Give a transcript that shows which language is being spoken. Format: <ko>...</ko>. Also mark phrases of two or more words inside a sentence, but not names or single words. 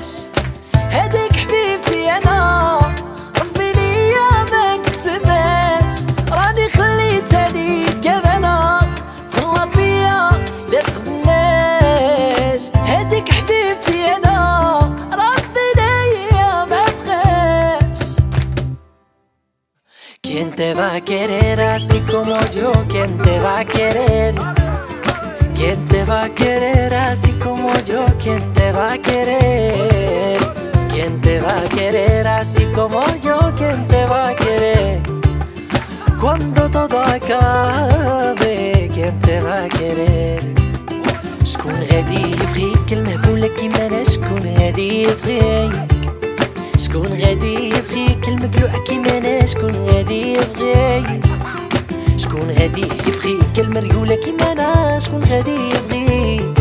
<ar>هاديك حبيبتي انا ربي ليا ما كتباش. راني خليتها ليك انا تهلا فيا لا تخبناش. هاديك حبيبتي انا ربي ليا ما بغاش.</ar> <es>Quien te va a querer así como yo? Quien te va a querer? Quien te va a querer así como yo? Quien te va a querer? Quien te va a querer así como yo? Quien te va a querer? Cuando todo acabe, quien te va a querer?</es> <ar>شكون غادي يبغيك المهبولة كيما انا؟ شكون غادي يبغيك؟ شكون غادي يبغيك المقلوع كيما انا؟ شكون غادي يبغيك؟ شكون غادي يبغيك المريولة كيما انا؟ شكون غادي يبغيك؟</ar>